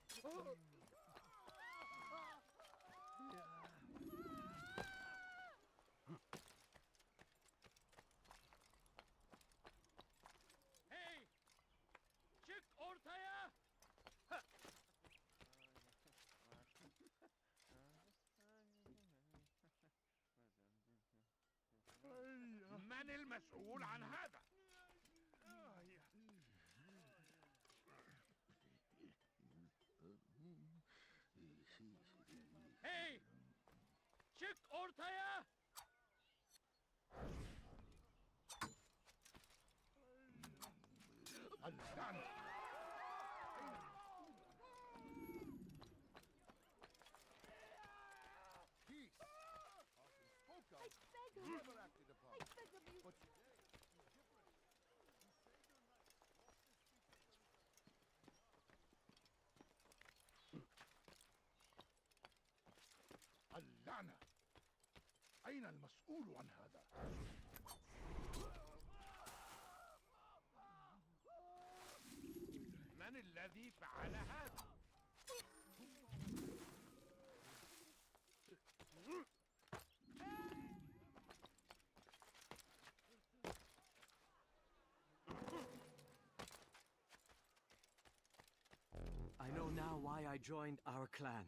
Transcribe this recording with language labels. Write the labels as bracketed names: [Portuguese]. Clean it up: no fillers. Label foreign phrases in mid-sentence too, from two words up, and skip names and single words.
[Turkish] Hey! Çık ortaya! [Arabic] من المسؤول عن هذا؟ [Turkish] Hey! Çık ortaya! Allah'ım! [English] Peace. Often spoke of, never acted upon. I beg of you. But [Arabic] اللعنة! أين المسؤول عن هذا؟ من الذي فعل هذا؟ [English] I know now why I joined our clan.